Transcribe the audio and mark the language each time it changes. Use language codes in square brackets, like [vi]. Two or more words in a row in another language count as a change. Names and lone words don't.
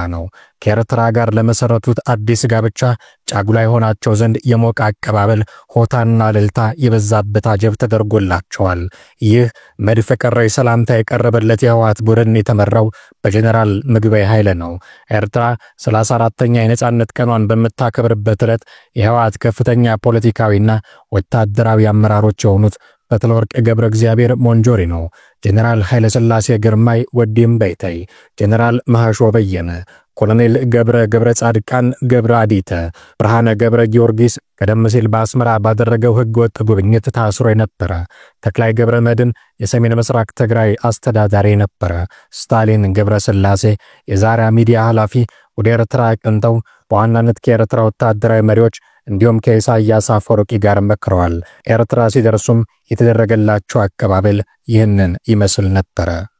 [am] ነው። ከኤርትራ ጋር ለመሰረቱት አዲስ ጋብቻ ጫጉላ የሆናቸው ዘንድ የሞቀ አቀባበል ሆታና ልልታ የበዛበት አጀብ ተደርጎላቸዋል። ይህ መድፍ ቀረይ ሰላምታ የቀረበለት የህወሓት ቡድን የተመራው በጀነራል ምግበይ ኃይለ ነው። ኤርትራ 34ኛ የነጻነት ቀኗን በመታከብርበት ዕለት የህወሓት ከፍተኛ ፖለቲካዊና ወታደራዊ አመራሮች የሆኑት ፈትለወርቅ ገብረ እግዚአብሔር ሞንጆሪኖ፣ ጀነራል ኃይለ ሥላሴ ግርማይ ወዲም በይታይ፣ ጀነራል መሐሾ በየነ፣ ኮሎኔል ገብረ ጻድቃን ገብረ አዲተ፣ ብርሃነ ገብረ ጊዮርጊስ ቀደም ሲል በአስመራ ባደረገው ህገወጥ ጉብኝት ታስሮ የነበረ፣ ተክላይ ገብረ መድን የሰሜን ምስራቅ ትግራይ አስተዳዳሪ ነበረ፣ ስታሊን ገብረ ሥላሴ የዛራ ሚዲያ ኃላፊ ወደ ኤርትራ አቅንተው በዋናነት ከኤርትራ ወታደራዊ መሪዎች እንዲሁም ከኢሳያስ አፈወርቂ ጋር መክረዋል። ኤርትራ ሲደርሱም የተደረገላቸው አቀባበል ይህንን ይመስል ነበር።